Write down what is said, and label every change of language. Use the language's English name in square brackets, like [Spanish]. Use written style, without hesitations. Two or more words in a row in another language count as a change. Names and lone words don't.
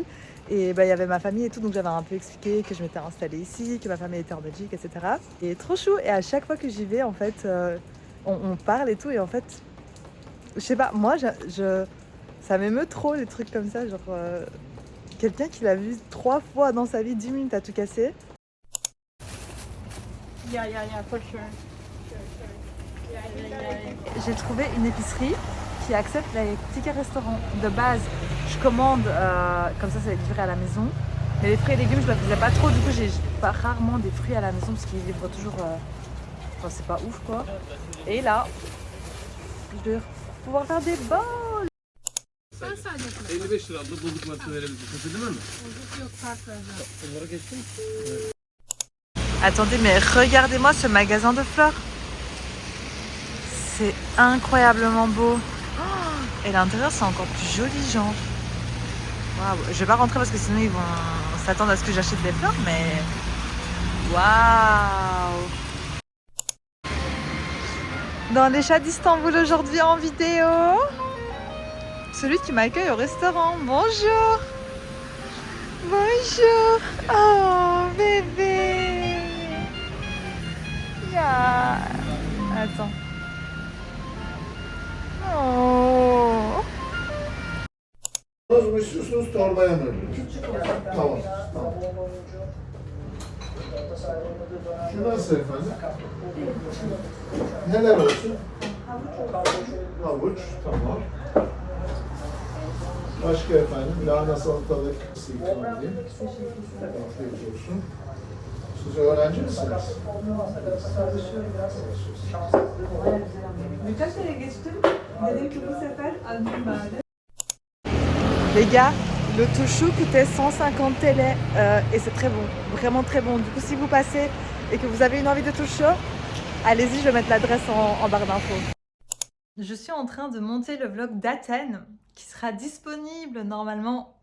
[French] Et bah, il y avait ma famille et tout, donc j'avais un peu expliqué que je m'étais installée ici, que ma famille était en Belgique, etc. Et trop chou. Et à chaque fois que j'y vais, en fait, on parle et tout. Et en fait, je sais pas, moi, ça m'émeut trop les trucs comme ça. Genre, quelqu'un qui l'a vu 3 fois dans sa vie, 10 minutes à tout casser. [English] Yeah, for sure. [French] J'ai trouvé une épicerie qui accepte les tickets restaurants. De base, je commande, comme ça, c'est livré à la maison. Mais les fruits et légumes, je ne le faisais pas trop. Du coup, j'ai pas rarement des fruits à la maison parce qu'ils livrent toujours. Enfin, c'est pas ouf quoi. Et là, je vais pouvoir faire des bols. [Turkish] Ben sadece 55 lira abla bozuk varsa verebiliriz. Kaçırdın mı? bozuk yok kart vereceğim. Onlara geçtim. [French] Attendez, mais regardez-moi ce magasin de fleurs. C'est incroyablement beau. Oh, et l'intérieur, c'est encore plus joli, genre. Waouh. Je vais pas rentrer parce que sinon ils vont s'attendre à ce que j'achète des fleurs, mais waouh. Dans les chats d'Istanbul aujourd'hui en vidéo. Celui qui m'accueille au restaurant. Bonjour. Bonjour. Oh bébé. Ya. Attends. Oh. [Turkish] Toz mu istiyorsunuz, torbaya mı? Tamam. Tamam. Şu nasıl efendim? Neler olsun? Havuç, tamam. Başka efendim, lahana salatalık ikram edeyim. Afiyet olsun. Siz öğrenci misiniz? Birkaç kere geçtim. Dedim ki bu sefer alayım bari. [French] Les gars, le touchou coûtait 150 TL et c'est très bon, vraiment très bon. Du coup, si vous passez et que vous avez une envie de touchou, allez-y, je vais mettre l'adresse en barre d'infos. Je suis en train de monter le vlog d'Athènes qui sera disponible normalement.